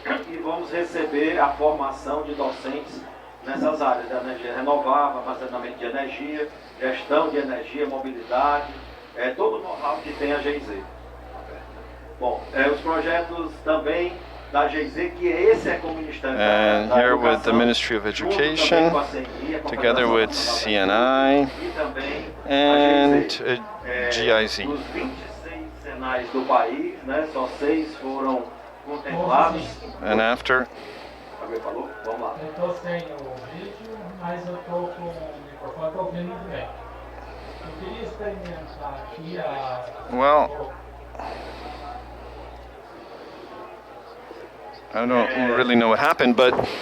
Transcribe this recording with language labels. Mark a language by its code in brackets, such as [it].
[pt] E vamos receber a formação de docentes nessas áreas da energia renovável, armazenamento de energia, gestão de energia, mobilidade, todo o know-how que tem a GIZ. Bom, os projetos também da GIZ, que esse é com o Ministério [en] and [pt] da [en] here [pt] Educação, [en] with the Ministry of Education, together with CNI and GIZ. [pt] Dos 26 senais do país, né, só 6 foram contemplados. [en] And after, [pt] Alguém falou? Vamos lá. Eu estou sem o vídeo, mas eu estou com o microfone, estou ouvindo muito bem. Eu queria experimentar aqui [en] well, I don't really know what happened, but